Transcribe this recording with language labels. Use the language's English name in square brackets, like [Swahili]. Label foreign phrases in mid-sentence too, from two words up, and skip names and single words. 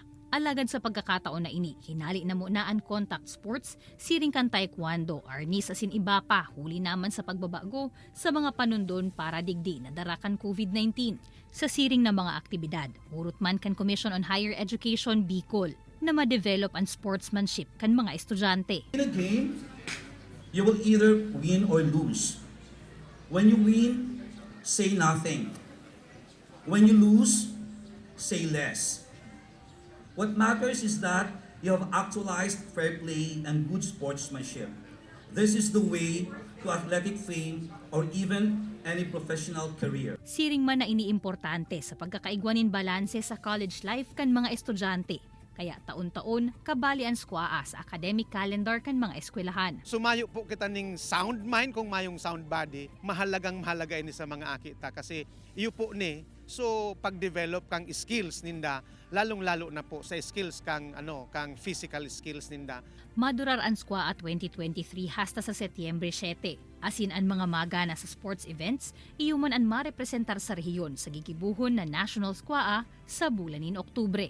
[Bikol] Alagad sa pagkakataon na ini, hinali na muna ang contact sports, siring kan taekwondo, arnis asin iba pa, huli naman sa pagbabago sa mga panundon para digdi na darakan COVID-19. Sa siring na mga aktibidad, urot man kan Commission on Higher Education Bicol na ma-develop ang sportsmanship kan mga estudyante. [English] In a game, you will either win or lose. When you win, say nothing. When you lose, say less. What matters is that you have actualized fair play and good sportsmanship. This is the way to athletic fame or even any professional career. [Bikol] Siring man na iniimportante sa pagkakaigwanin balanse sa [English] college life [Bikol] kan mga estudyante. Kaya taon-taon, kabali ang SCUAA sa [English] academic calendar [Bikol] kan mga eskwelahan. Sumayo po kita ning [English] sound mind [Bikol] kung mayong [English] sound body, [Bikol] mahalaga ini sa mga akita kasi iyo po ni so pag-develop kang skills ninda lalong-lalo na po sa skills kang [English] physical skills [Bikol] ninda. Madurar ang SCUAA 2023 hasta sa Setyembre 7. Asin ang mga magana sa sports events, iyuman ang marepresentar sa rehiyon sa gigibuhon na National SCUAA sa bulanin Oktubre.